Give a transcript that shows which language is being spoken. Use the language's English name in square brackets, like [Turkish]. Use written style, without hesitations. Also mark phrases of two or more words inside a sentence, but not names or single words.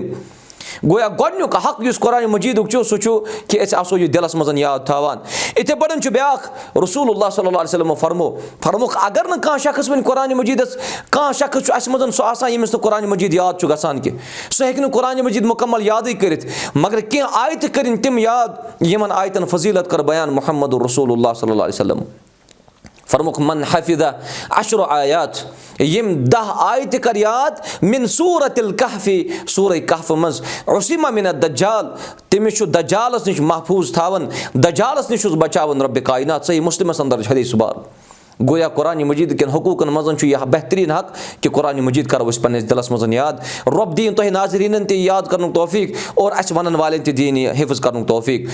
[Kashmiri] گویا گۄڈنیُک حق یُس قرآنہِ مجیٖدُک چھُ سُہ چھُ کہِ أسۍ آسو یہِ دِلس منٛز یاد تھاوان. یِتھٕے پٲٹھۍ چھُ بیاکھ [Arabic] رسول اللہ صلی اللہ علیہ وسلمو [Kashmiri] فرمووُکھ اگر نہٕ کانٛہہ شخص وۄنۍ قرآنہِ مجیٖدس کانٛہہ شخص چھُ اَسہِ منٛز سُہ آسان ییٚمِس نہٕ قرآنہِ مجیٖد یاد چھُ گژھان کینٛہہ سُہ ہیٚکہِ نہٕ قرآنہِ مجیٖد مُکمل یادٕے کٔرِتھ مگر کینٛہہ آیتہٕ کٔرِنۍ تِم یاد یِمن آیتن فضیٖلت کٔر بیان [Arabic] محمد رسول اللہ صلی اللہ علیہ وسلم. [Kashmiri] فرمووُکھ [Arabic] من حفظ 10 آیات [Kashmiri] یِم 10 آیتہٕ کر یاد [Arabic] من سورۃ الکہفِ [Kashmiri] سورہ کہفہٕ منٛز [Arabic] عصمہ من الدجال [Kashmiri] تٔمِس چھُ دجالس نِش محفوٗظ تھاوان دجالس نِش چھُس بچاوان رۄبِ کاینات. صحیح مُسلمس اندر چھِ حدیث بار. گویا قرآنہِ مجیٖد کٮ۪ن حقوٗقن منٛز چھُ یہِ بہتریٖن حق کہِ قرآنہِ مجیٖد کرو أسۍ پننِس دِلس منٛز یاد. رۄب دِیِن تۄہہِ ناظریٖنن تہِ یاد کرنُک توفیٖق اور اَسہِ ونن والٮ۪ن تہِ دِیِن یہِ حِفظ کرنُک توفیٖق.